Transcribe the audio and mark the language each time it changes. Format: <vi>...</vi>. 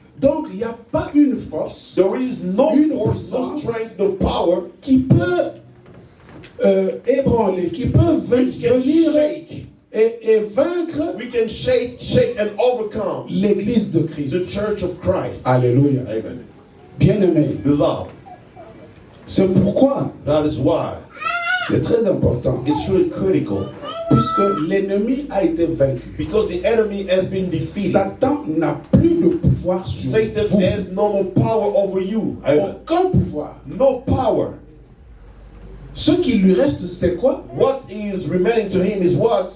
<fr>Donc, il n'y a pas une force</fr> <en>There is no</en> <fr>Une</fr> <en>force, no</en> <fr>puissance</fr> <en>strength, no power</en> <fr>qui peut ébranler, qui peut</fr> <en>which can</en> <fr>venir</fr> <en>shake.</en> <fr>et vaincre</fr> <en>We can shake and overcome</en> <fr>l'église de Christ.</fr> <en>the church of Christ. Alléluia. Amen.</en> <fr>Bien-aimé,</fr> <en>Beloved,</en> <fr>c'est pourquoi</fr> <en>that is why</en> <fr>c'est très important,</fr> <en>it's really critical,</en> <fr>puisque l'ennemi a été vaincu.</fr> <en>because the enemy has been defeated.</en> <fr>Satan n'a plus de pouvoir sur</fr> <en>Satan</en> <fr>vous.</fr> <en>has no more power over you. Amen.</en> <fr>Aucun pouvoir.</fr> <en>No power.</en> <fr>Ce qui lui reste, c'est quoi?</fr> <en>What is remaining to him is what</en>